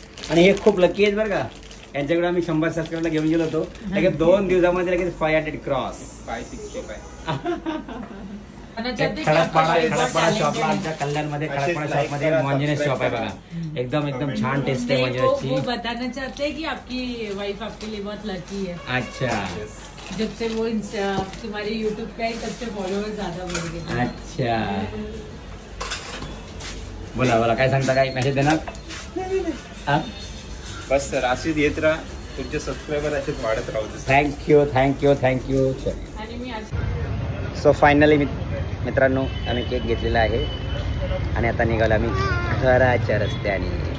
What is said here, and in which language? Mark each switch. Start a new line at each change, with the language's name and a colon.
Marathi: आणि हे खूप लकी आहेत बरं का, यांच्याकडे आम्ही 100 सबस्क्राईबरला घेऊन गेलो होतो, लगेच 2 दिवसामध्ये लगेच 500 क्रॉस. 565. खडकपाडा शॉपला आमच्या कल्याणमध्ये खडकपाडा शॉपमध्ये मॉन्जिनेस शॉप आहे बघा. एकदम छान टेस्ट आहे मॉन्जिनेसची.
Hindi: वो बताना चाहते हैं कि आपकी वाइफ आपके लिए बहुत लकी है. अच्छा, जब से वो तुम्हारे यूट्यूब पे आई तब से फॉलोअर्स ज्यादा बढ़ गए.
Marathi: अच्छा, बोला काय सांगता, काय मेसेज देणार? हा? बस सर अशीच येत राहा, तुमचे सबस्क्रायबर असेच वाढत राहू दे.
English: Thank you.
Marathi: आणि मी आज सो फायनली मित्रांनो आम्ही केक घेतलेला आहे आणि आता निघालो आम्ही घराच्या रस्त्याने.